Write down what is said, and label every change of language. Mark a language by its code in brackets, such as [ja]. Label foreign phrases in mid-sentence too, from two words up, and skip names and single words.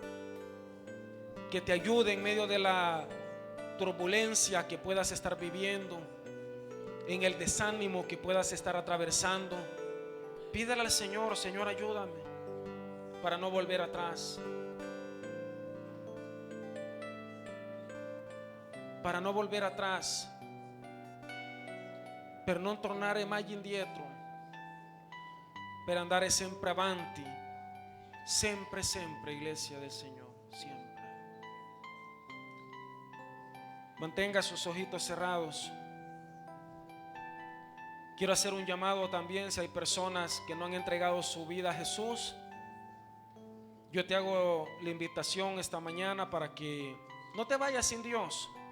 [es] Que te ayude en medio de la turbulencia que puedas estar viviendo, en el desánimo que puedas estar atravesando. Pídale al Señor: Señor, ayúdame para no volver atrás, para no volver atrás, [it] per non tornare mai indietro, per andare sempre avanti, sempre, sempre, [es] iglesia del Señor, siempre. Mantenga sus ojitos cerrados. Quiero hacer un llamado también, si hay personas que no han entregado su vida a Jesús. Yo te hago la invitación esta mañana para que no te vayas sin Dios.